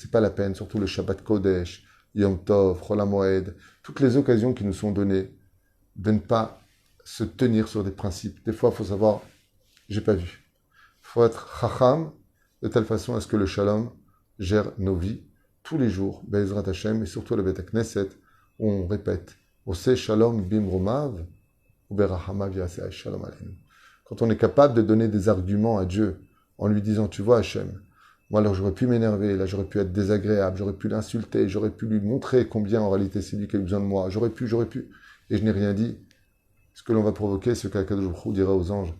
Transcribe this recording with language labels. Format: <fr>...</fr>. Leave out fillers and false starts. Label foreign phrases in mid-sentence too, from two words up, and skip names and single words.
<fr>C'est pas la peine, surtout le</fr> <he>שבת קודש, יום טוב, חול המועד,</he> <fr>toutes les occasions qui nous sont données de ne pas se tenir sur des principes. Des fois, il faut savoir, j'ai pas vu. Il faut être chacham de telle façon à ce que le shalom gère nos vies tous les jours,</fr> <he>בעזרת השם,</he> <fr>et surtout le</fr> <he>בית כנסת,</he> <fr>où on répète,</fr> <he>עושה שלום במרומיו, הוא ברחמיו יעשה שלום עלינו.</he> <fr>Quand on est capable de donner des arguments à Dieu, en lui disant, tu vois Hashem, Moi, alors j'aurais pu m'énerver, là j'aurais pu être désagréable, j'aurais pu l'insulter, j'aurais pu lui montrer combien en réalité c'est lui qui a besoin de moi. J'aurais pu. Et je n'ai rien dit. Ce que l'on va provoquer, ce qu'</fr> <he>הקדוש ברוך הוא</he> <fr>dira aux anges.</fr>